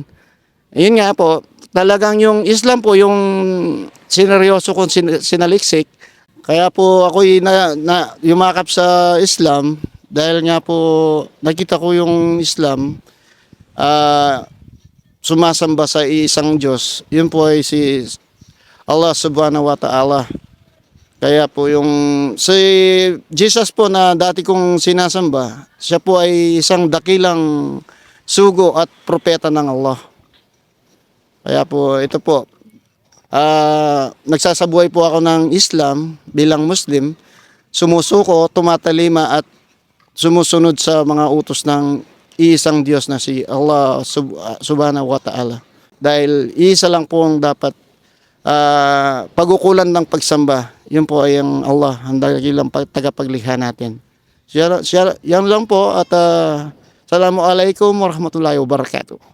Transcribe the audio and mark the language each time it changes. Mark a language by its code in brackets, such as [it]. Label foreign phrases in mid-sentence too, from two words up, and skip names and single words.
[tl] Ayun nga po, talagang yung Islam po yung sineryoso kong sinaliksik. Kaya po ako yumakap sa Islam dahil nga po nakita ko yung Islam sumasamba sa isang Diyos. Yun po ay si Allah [ar] سبحانه وتعالى. [tl] Kaya po si Jesus po na dati kong sinasamba, siya po ay isang dakilang sugo at propeta ng Allah. Kaya po ito po, nagsasabuhay po ako ng Islam bilang Muslim, sumusuko, tumatalima at sumusunod sa mga utos ng iisang Diyos na si Allah [ar] سبحانه وتعالى. [tl] Dahil isa lang po ang dapat pagukulan ng pagsamba. Yun po ay ang Allah, ang dakilang tagapaglikha natin. Yan lang po at [ar] السلام عليكم ورحمة الله وبركاته.